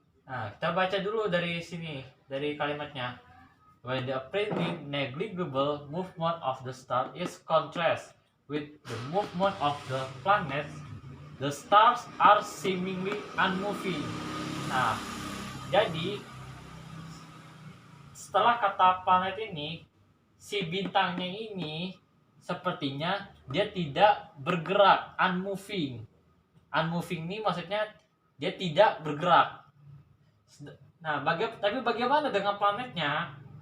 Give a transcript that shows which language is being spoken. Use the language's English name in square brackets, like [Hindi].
[Indonesian] Nah, kita baca dulu dari sini, dari kalimatnya. [English] When the apparently negligible movement of the star is contrast with the movement of the planets, the stars are seemingly unmoving. [Indonesian] Nah, jadi setelah kata planet ini, si bintangnya ini sepertinya dia tidak bergerak, unmoving. Unmoving ini maksudnya dia tidak bergerak. Nah, tapi bagaimana dengan planetnya?